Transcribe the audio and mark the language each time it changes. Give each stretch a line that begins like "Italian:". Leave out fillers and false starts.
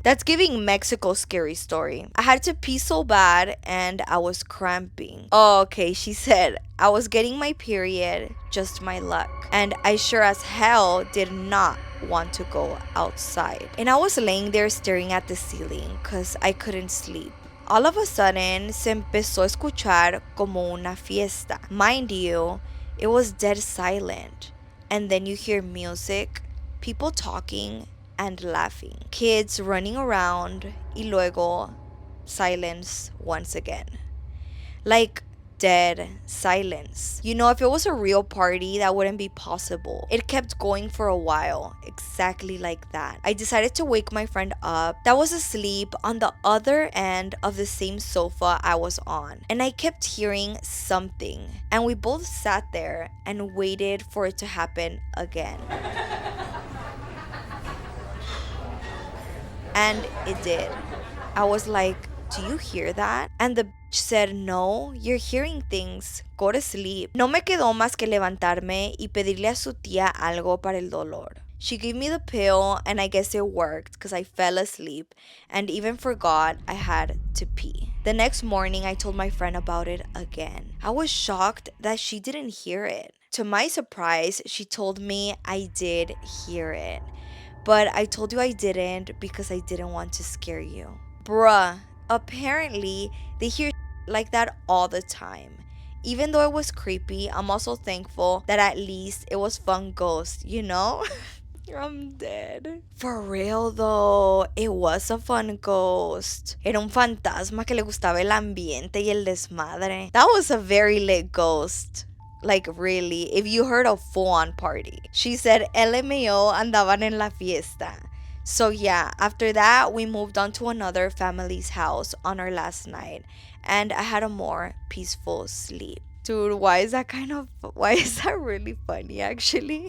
English: That's giving Mexico scary story. I had to pee so bad and I was cramping. Oh, okay, she said I was getting my period, just my luck. And I sure as hell did not want to go outside. And I was laying there staring at the ceiling because I couldn't sleep.
Spanish: All of a sudden, se empezó a escuchar como una fiesta.
English: Mind you, it was dead silent. And then you hear music, people talking and laughing, kids running around, y luego silence once again. Like dead silence. You know, if it was a real party, that wouldn't be possible. It kept going for a while, exactly like that. I decided to wake my friend up that was asleep on the other end of the same sofa I was on. And I kept hearing something. And we both sat there and waited for it to happen again. And it did. I was like, do you hear that? And the bitch said, no, you're hearing things. Go to sleep.
Spanish: No me quedó más que levantarme y pedirle a su tía algo para el dolor.
English: She gave me the pill and I guess it worked because I fell asleep and even forgot I had to pee. The next morning, I told my friend about it again. I was shocked that she didn't hear it. To my surprise, she told me I did hear it. But I told you I didn't because I didn't want to scare you. Bruh, apparently they hear like that all the time. Even though it was creepy, I'm also thankful that at least it was fun ghost, you know? I'm dead. For real though, it was a fun ghost.
Spanish: Era un fantasma que le gustaba el ambiente y el desmadre.
English: That was a very lit ghost. Like really, if you heard a full-on party. She said LMAO andaban en la fiesta. So yeah, after that, we moved on to another family's house on our last night. And I had a more peaceful sleep. Dude, why is that really funny actually?